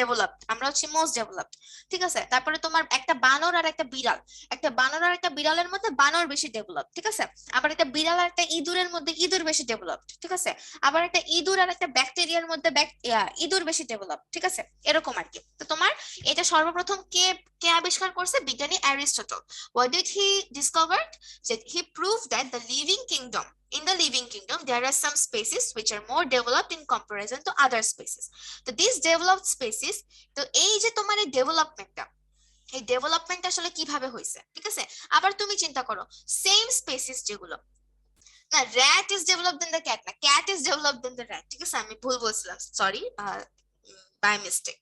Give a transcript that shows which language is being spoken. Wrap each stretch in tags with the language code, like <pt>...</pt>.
<bn>Developed, আমরা হচ্ছে most developed, ঠিক আছে। তারপরে তোমার একটা বানর আর একটা বিড়াল, একটা বানর আর একটা বিড়ালের মধ্যে বানর বেশি ডেভেলপ, ঠিক আছে। আবার একটা বিড়াল আর একটা ইঁদুরের মধ্যে ইঁদুর বেশি ডেভেলপড, ঠিক আছে। আবার একটা ইঁদুর আর একটা ব্যাকটেরিয়ার মধ্যে ইঁদুর বেশি ডেভেলপ, ঠিক আছে, এরকম আর কি। তো তোমার এটা সর্বপ্রথম কে কে আবিষ্কার করছে, বিজ্ঞানী Aristotle.</bn> <en>What did he discovered, that he proved that the living kingdom, in the living kingdom there are some species which are more developed in comparison to other species.</en> <bn>তো</bn> <en>these developed species,</en> <bn>তো এই যে তোমার এই ডেভেলপমেন্টটা, এই development আসলে কিভাবে হয়েছে, ঠিক আছে। আবার তুমি চিন্তা করো,</bn> <en>same species যেগুলো, না rat is developed then the cat, না cat is developed then the rat,</en> <bn>ঠিক আছে, আমি ভুল বলছিলাম,</bn> <en>Sorry, by mistake.</en>